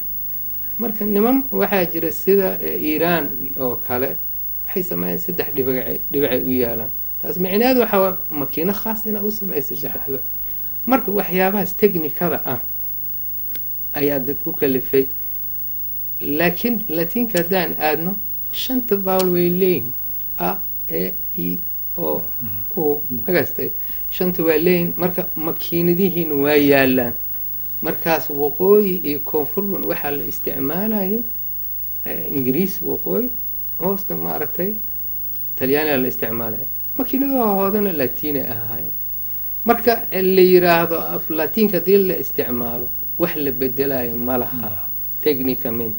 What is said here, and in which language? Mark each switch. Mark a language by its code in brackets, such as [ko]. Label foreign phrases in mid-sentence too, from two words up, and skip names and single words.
[so] marka niman waxaa jira sida iiraan oo kale waxay sameeyeen 3 dhibacay u yaalaan. taas micnaheedu waxaa makiino khaas inaa u sameeyo 3 dhibac. marka waxyaabahaas technikada ah ayaa dad ku kalifay. laakiin latiinka haddaan aadno 5 vowel way leeyihin, a e i o o magastay 5 waa leeyihin. marka makiinadihiina waa yaalaan. markaas waqooyi iyo koonfurban waxaa la isticmaalayay ingiriis waqooyi, hoosna maaragtay talyaaniga la isticmaalaya. makiinadaha hoodana latiinay ahaayeen. marka la yiraahdo af latiinka hadii la isticmaalo wax la bedelayo ma laha technicamente.